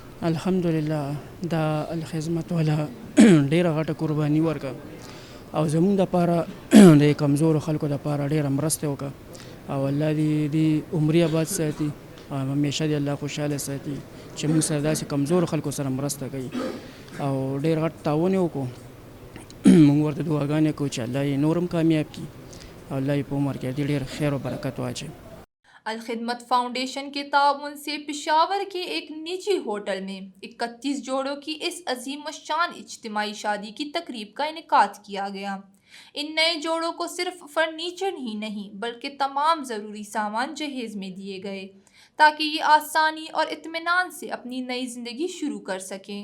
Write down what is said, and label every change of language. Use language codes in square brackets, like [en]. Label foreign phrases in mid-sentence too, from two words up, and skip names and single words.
[ps] الحمدلله دا الخدمت والا ډېره غټه قرباني ورکړه او زموږ دپاره د کمزورو خلکو دپاره ډېره مرسته وکړه او الله دې عمرې آباد ساتي او همیشه دې الله خوشحاله ساتي چې موږ سره داسې کمزورو خلکو سره مرسته کوي او ډېر غټ تعاون یې وکړو. موږ ورته دعاګانې کوو چې الله یې نور هم کامیاب کړي او الله یې په عمر کې ډېر خیر و برکت واچوي. [ur] الخدمت فاؤنڈیشن کے تعاون سے پشاور کے ایک نجی ہوٹل میں 31 جوڑوں کی اس عظیم الشان اجتماعی شادی کی تقریب کا انعقاد کیا گیا۔ ان نئے جوڑوں کو صرف فرنیچر ہی نہیں بلکہ تمام ضروری سامان جہیز میں دیے گئے تاکہ یہ آسانی اور اطمینان سے اپنی نئی زندگی شروع کر سکیں۔